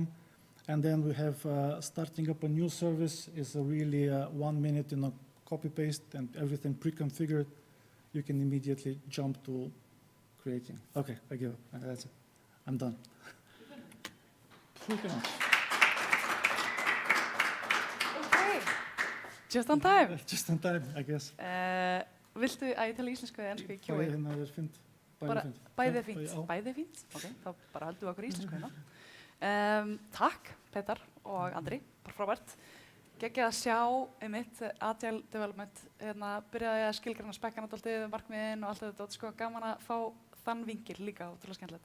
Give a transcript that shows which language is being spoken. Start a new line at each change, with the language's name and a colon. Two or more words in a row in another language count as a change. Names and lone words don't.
English: And then we have starting up a new service is a really 1 minute, copy paste and everything pre-configured. You can immediately jump to creating. Okay, I give up. That's it. I'm done. Pretty much. Okay, just on time. Just on time, I guess.
Icelandic: Viltu að ég tala íslensku eða ensku í Q&A? Bæði hérna er fínt. Bæði fínt. Bæði fínt? Ok, þá bara höldum við okkur íslensku hérna. Takk, Petar og Andri, bara frábært. Geggjað að sjá
English: Agile Development,
Icelandic: byrjaði að skilgreina spekkana dálítið, markmiðin og allt þetta, sko gaman að fá þann vinkil líka, ótrúlega skemmtilegt.